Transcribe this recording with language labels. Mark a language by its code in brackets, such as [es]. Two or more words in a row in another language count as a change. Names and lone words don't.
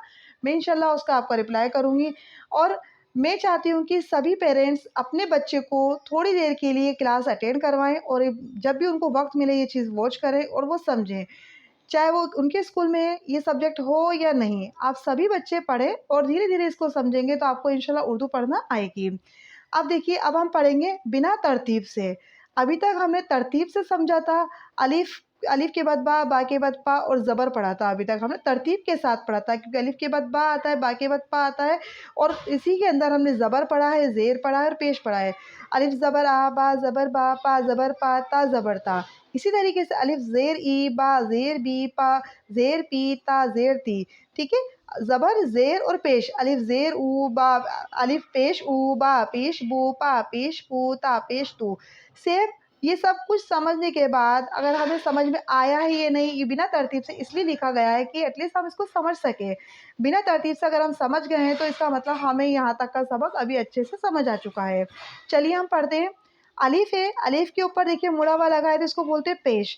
[ur] میں انشاءاللہ اس کا آپ کا رپلائی کروں گی. اور میں چاہتی ہوں کہ سبھی پیرنٹس اپنے بچے کو تھوڑی دیر کے لیے [en] class attend [ur] کروائیں، اور جب بھی ان کو وقت ملے یہ چیز واچ کریں اور وہ سمجھیں. چاہے وہ ان کے اسکول میں یہ سبجیکٹ ہو یا نہیں، آپ سبھی بچے پڑھیں اور دھیرے دھیرے اس کو سمجھیں گے تو آپ کو انشاءاللہ اردو پڑھنا آئے گی. اب دیکھیے اب ہم پڑھیں گے بنا ترتیب سے. ابھی تک ہم نے ترتیب سے سمجھا تھا. الف کے بعد با، با کے بعد پا اور زبر پڑھا تھا. ابھی تک ہم نے ترتیب کے ساتھ پڑھا تھا، کیونکہ الف کے بعد با آتا ہے، با کے بعد پا آتا ہے، اور اسی کے اندر ہم نے زبر پڑھا ہے، زیر پڑھا ہے اور پیش پڑھا ہے. الف زبر آ، با زبر با، پا زبر پا، تا زبر تا. اسی طریقے سے الف زیر ای، با زیر بی، پا زیر پی، تا زیر تی. ٹھیک ہے. زبر، زیر اور پیش. الف زیر او، با الف پیش او، با پیش بو، پا پیش پو، تا پیش تو. سیب یہ سب کچھ سمجھنے کے بعد اگر ہمیں سمجھ میں آیا ہے یہ نہیں، یہ بنا ترتیب سے اس لیے لکھا گیا ہے کہ [en] at least [ur] ہم اس کو سمجھ سکیں. بنا ترتیب سے اگر ہم سمجھ گئے ہیں تو اس کا مطلب ہمیں یہاں تک کا سبق ابھی اچھے سے سمجھ آ چکا ہے. چلیے ہم پڑھتے ہیں. الف ہے، الف کے اوپر دیکھیے مڑا ہوا لگا ہے تو اس کو بولتے ہیں پیش.